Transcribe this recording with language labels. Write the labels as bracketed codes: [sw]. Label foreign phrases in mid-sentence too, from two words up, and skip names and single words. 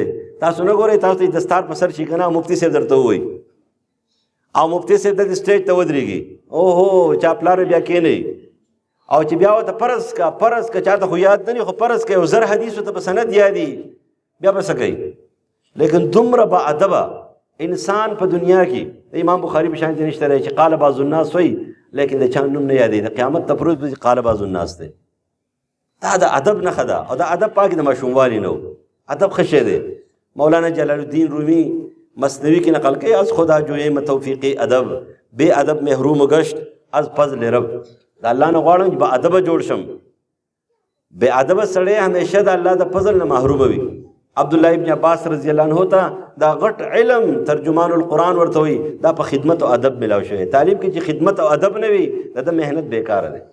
[ps] تاسو نه ګورئ تاسو ته دستار په سر شي که نه مفتي صاحب درته ووایي او مفتي صاحب د سټیج ته ودرېږي اوهو چا پلار بیا کېنئ او چې بیا ورته فرض که چاته خو یاد نه وي خو فرض که یو 1000 حدیثو ته په سند یادي بیا به څه کوي؟ لیکن دومره باادبه انسان په دنیا کې د امام بخاري په شان کې نشته دی چې [ar] قال بعض الناس [ps] وایي لیکن د چا نوم نه یادوي. د قیامت ته پروت به [ar] قال بعض الناس [ps] دی. دا د ادب نښه ده او دا ادب پاک د ماشوموالي نه و. ادب ښه شی دی. مولانا جلال الدین رومی مثنوی کې نقل کوي [fa] از خدا جویم توفیقی ادب بے ادب محروم گشت از فضل رب. [ps] د الله نه غواړم چې با ادبه جوړ شم. بے ادبه سړی همیشه د الله د فضل نه محرومه وي. عبدالله ابن عباس [ar] رضی الله عنه [ps] ته دا غټ علم [ar] ترجمان القرآن [ps] ورته وي دا په خدمت او ادب ملاو شوی. تعلیم کې چې خدمت او ادب نه وي د ده محنت بیکاره دی.